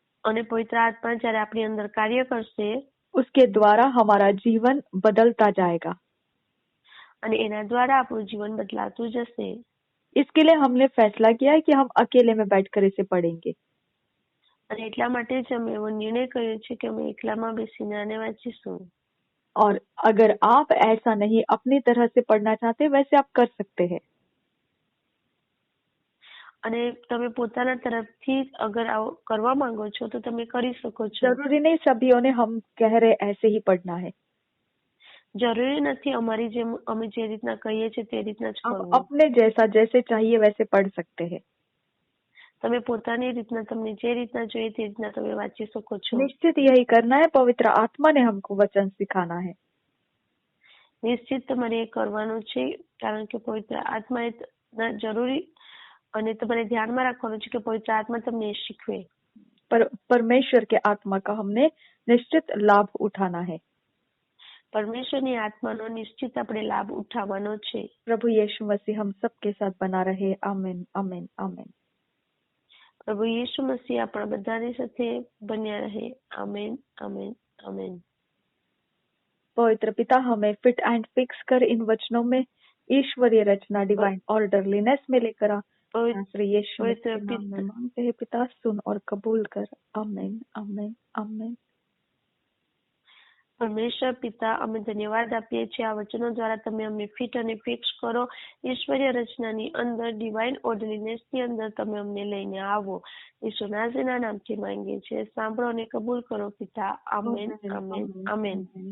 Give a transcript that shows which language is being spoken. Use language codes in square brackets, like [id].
[gu] અને પવિત્ર આત્મા જ્યારે આપણી અંદર કાર્ય કરશે, [hi] उसके द्वारा हमारा जीवन बदलता जाएगा. [gu] અને એના દ્વારા આપણું જીવન બદલાતું જશે. [hi] इसके लिए हमने फैसला किया है कि हम अकेले में बैठकर इसे पढ़ेंगे. [gu] અને એટલા માટે જ અમે એવો નિર્ણય કર્યો છે કે અમે એકલામાં બેસીને આને વાંચીશું. [hi] और अगर आप ऐसा नहीं अपनी तरह से पढ़ना चाहते, वैसे आप कर सकते हैं. [gu] અને તમે પોતાના તરફથી અગર આવો કરવા માંગો છો તો તમે કરી શકો છો. [hi] जरूरी नहीं सभी ने हम कह रहे ऐसे ही पढ़ना है. [gu] જરૂરી નથી અમે જે રીતના કહીએ છીએ તે રીતના જ [hi] आप [gu] કરવું. [hi] अपने जैसे चाहिए वैसे पढ़ सकते हैं. [gu] તમે પોતાની રીતના તમને જે રીતના જોઈએ તે રીતના તમે વાંચી શકો છો. [hi] निश्चित यही करना है. पवित्र आत्मा ने हमको वचन सिखाना है. [gu] નિશ્ચિત તમારે એ કરવાનું છે, કારણ કે પવિત્ર આત્મા એ જરૂરી અને તમારે ધ્યાનમાં રાખવાનું છે કે પવિત્ર આત્મા તમને શીખવે. [hi] परमेश्वर के आत्मा का हमने निश्चित लाभ उठाना है. [gu] પરમેશ્વરની આત્માનો નિશ્ચિત આપણે લાભ ઉઠાવવાનો છે. [hi] प्रभु यीशु मसीह हम सबके साथ बना रहे. आमीन आमीन आमीन. [gu] પ્રભુ યીશુ મસીહ આપણા બધાની સાથે બન્યા રહે. આમીન આમીન આમીન. [hi] पवित्र पिता हमें [en] fit and fix [hi] कर इन वचनों में ईश्वरीय रचना डिवाइन ऑर्डरलीनेस में लेकर आ. श्री यीशु मसीह के नाम में मांगते हैं पिता, सुन और कबूल कर. आमीन आमीन आमीन. [gu] પરમેશ્વર પિતા, અમે ધન્યવાદ આપીએ છીએ આ વચનો દ્વારા તમે અમને ફિટ અને ફિક્સ કરો. ઈશ્વરીય રચનાની અંદર ડિવાઇન ઓર્ડરલીનેસની અંદર તમે અમને લઈને આવો. ઈસુ નાઝરેના નામથી માંગીએ છીએ, સાંભળો અને કબૂલ કરો પિતા. Amen amen amen.